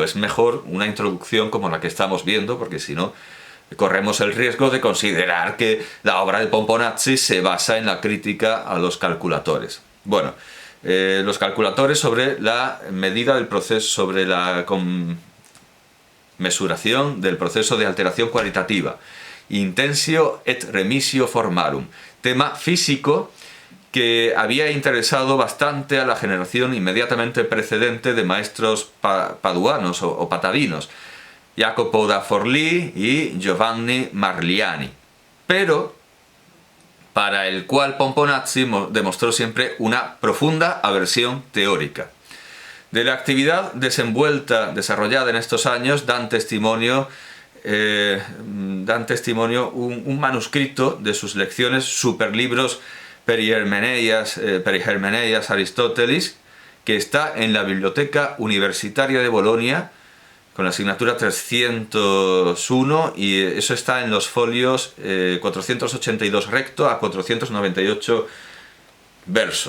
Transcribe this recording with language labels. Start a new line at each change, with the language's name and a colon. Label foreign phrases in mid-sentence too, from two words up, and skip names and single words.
Spanish: Es mejor una introducción como la que estamos viendo, porque si no, corremos el riesgo de considerar que la obra de Pomponazzi se basa en la crítica a los calculadores. Bueno, los calculadores sobre la medida del proceso, sobre la mesuración del proceso de alteración cualitativa.
Latin: Intensio et remisio formarum.
Spanish: Tema físico que había interesado bastante a la generación inmediatamente precedente de maestros paduanos o patavinos, Jacopo da Forlì y Giovanni Marliani, pero para el cual Pomponazzi demostró siempre una profunda aversión teórica. De la actividad desarrollada en estos años dan testimonio un manuscrito de sus lecciones, superlibros Perihermeneias Aristotelis, que está en la Biblioteca Universitaria de Bolonia con la asignatura 301, y eso está en los folios 482 recto a 498 verso.